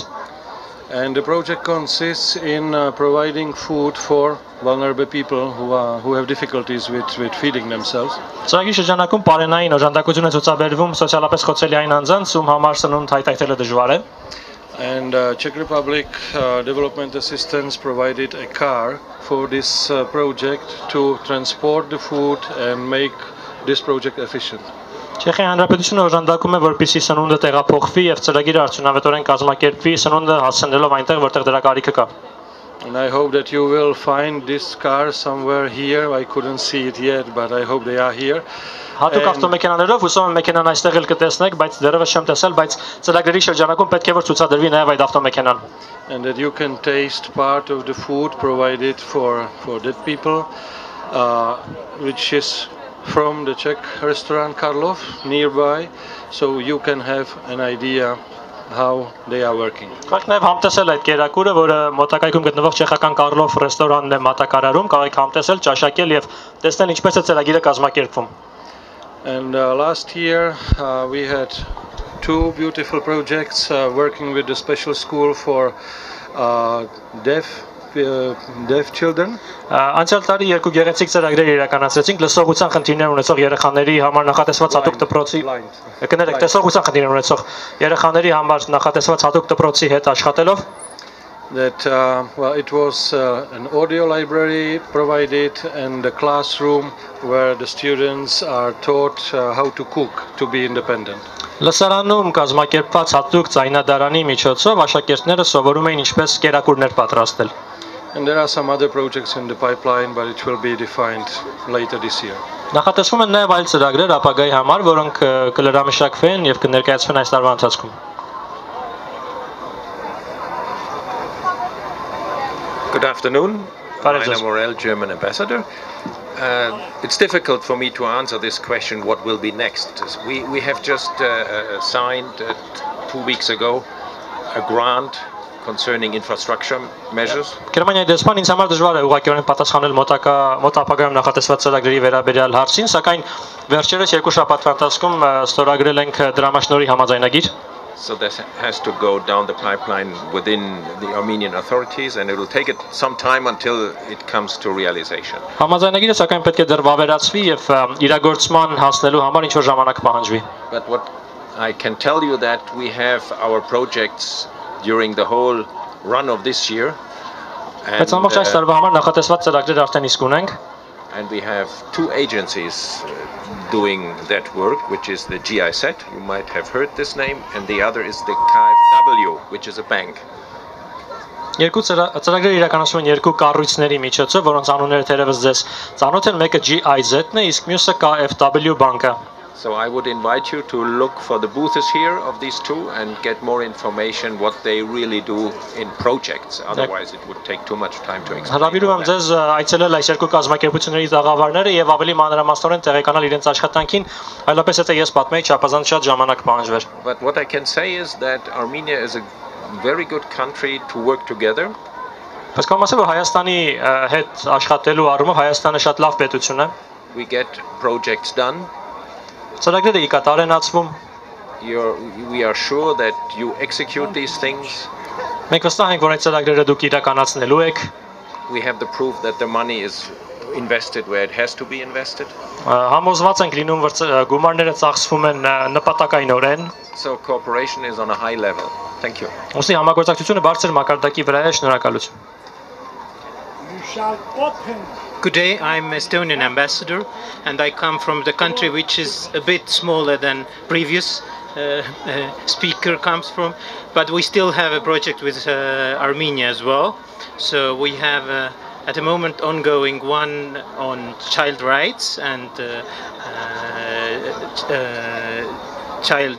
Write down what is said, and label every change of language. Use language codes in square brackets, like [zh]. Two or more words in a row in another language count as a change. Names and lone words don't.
[en] And the project consists in providing food for vulnerable people who have difficulties with feeding themselves. [hy] Ծրագրի շրջանակում բարենային օժանդակություն է ցուցաբերվում սոցիալապես խոցելի այն անձանց, ում համար սնունդ հայթայթելը դժվար է։ [en] And Czech Republic Development Assistance provided a car for this project to transport the food and make this project efficient. [hy] Չեխիայի Հանրապետությունը օժանդակում է, որպեսզի սնունդը տեղափոխվի եւ ծրագիրը արդյունավետորեն կազմակերպվի սնունդը հասցնելով այնտեղ, որտեղ դրա կարիքը կա։ [en] And I hope that you will find this car somewhere here. I couldn't see it yet, but I hope they are here. [hy] Հատուկ ավտոմեքենաներով հուսով եմ մեքենան այստեղ էլ կտեսնեք, բայց դեռևս չեմ տեսել, բայց ծրագրերի շրջանակում պետք է որ ցուցադրվի նաեւ այդ ավտոմեքենան։ [en] And that you can taste part of the food provided for that people, which is from the Czech restaurant Karlov nearby, so you can have an idea how they are working. [hy] Կարող եք նաև համտեսել այդ կերակուրը, որը մոտակայքում գտնվող չեխական Կարլով ռեստորանն է մատակարարում, կարող եք համտեսել, ճաշակել եւ տեսնել ինչպես է ծրագիրը կազմակերպվում։ [en] And last year we had two beautiful projects working with the special school for deaf children. [hy] Անցյալ տարի երկու գեղեցիկ ծրագրեր իրականացրեցինք լսողության խնդիրներ ունեցող երեխաների համար նախատեսված հատուկ դպրոցի կներեք տեսողության խնդիրներ ունեցող երեխաների համար նախատեսված հատուկ դպրոցի հետ աշխատելով [en] That well, it was an audio library provided and a classroom where the students are taught how to cook to be independent. [hy] Լսարանում կազմակերպված հատուկ ձայնադարանի միջոցով աշակերտները սովորում էին ինչպես կերակուրներ պատրաստել։ [en] And there are some other projects in the pipeline, but it will be defined later this year. [hy] Նախատեսվում են նաև այլ ծրագրեր ապագայի համար, որոնք կլրամշակվեն եւ կներկայացվեն այս տարվա ընթացքում։ [en] Good afternoon. I'm Morel, German ambassador. It's difficult for me to answer this question, what will be next. We have just signed 2 weeks ago a grant concerning infrastructure measures. [hy] Գերմանիայի դեսպան ինձ համար դժվար է ուղղակիորեն պատասխանել մոտ ապագայում նախատեսված ծրագրերի վերաբերյալ հարցին, սակայն վերջերս երկու շաբաթվա ընթացքում ստորագրել ենք դրամաշնորհի համաձայնագիր։ [en] So that has to go down the pipeline within the Armenian authorities, and it will take it some time until it comes to realization. [hy] Համաձայնագիրը սակայն պետք է դեռ վավերացվի եւ իրագործման հասնելու համար ինչ որ ժամանակ պահանջվի։ [en] But what I can tell you that we have our projects during the whole run of this year. [hy] Բայց ամբողջ այս տարվա համար նախատեսված ծրագրեր արդեն իսկ ունենք։ [en] And we have two agencies doing that work, which is the GIZ, you might have heard this name, and the other is the KfW, which is a bank. [hy] Երկու ծրագրեր իրականացվում են երկու կառույցների միջոցով, որոնց անունները թերևս ձեզ ծանոթ են, մեկը GIZ-ն է, իսկ մյուսը KfW բանկը։ [en] So I would invite you to look for the booths here of these two and get more information what they really do in projects. Otherwise it would take too much time to explain. [hy] Հրավիրում եմ ձեզ այցելել այս երկու կազմակերպությունների տաղավարները եւ ավելի մանրամասնորեն տեղեկանալ իրենց աշխատանքին, այլապես եթե ես պատմեի, չափազանց շատ ժամանակ պահանջվեր։ [en] But what I can say is that Armenia is a very good country to work together. [hy] Բայց կամ ասեմ, որ Հայաստանի հետ աշխատելու առումով Հայաստանը շատ լավ պետություն է։ [en] We get projects done. [hy] Ծրագրերը կատարենացվում։ [en] We are sure that you execute these things. [hy] Մենք վստահ ենք, որ այդ ծրագրերը դուք իրականացնելու եք։ [en] We have the proof that the money is invested where it has to be invested. [hy] Համոզված ենք լինում, որ գումարները ծախսվում են նպատակայինորեն։ [en] So cooperation is on a high level. Thank you. [hy] Ոստի համագործակցությունը բարձր մակարդակի վրա է, շնորհակալություն։ [en] Good day, I'm Estonian ambassador and I come from the country which is a bit smaller than previous speaker comes from, but we still have a project with Armenia as well. So we have at the moment ongoing one on child rights and child